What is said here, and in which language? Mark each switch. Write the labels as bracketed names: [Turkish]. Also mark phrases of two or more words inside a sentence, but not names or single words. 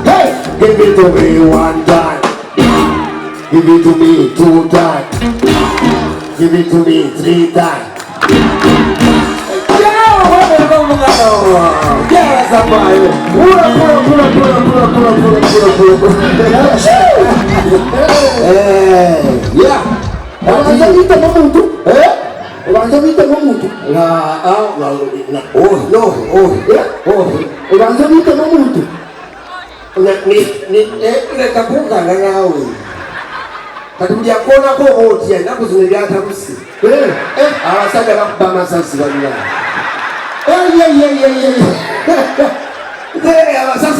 [English] Hey, give it to me 1 time. Give it to me 2 times. Give it to me 3 times. Yes, I'm fine. Yeah. [Ganda] Ubanza bita n'omuntu? Ubanza bita n'omuntu? Ubanza bita n'omuntu? Leka kungana nawe. Kati buli akoonako ootya ennaku zino ebyatabusi abasajja bakuba amasasi balira abasasi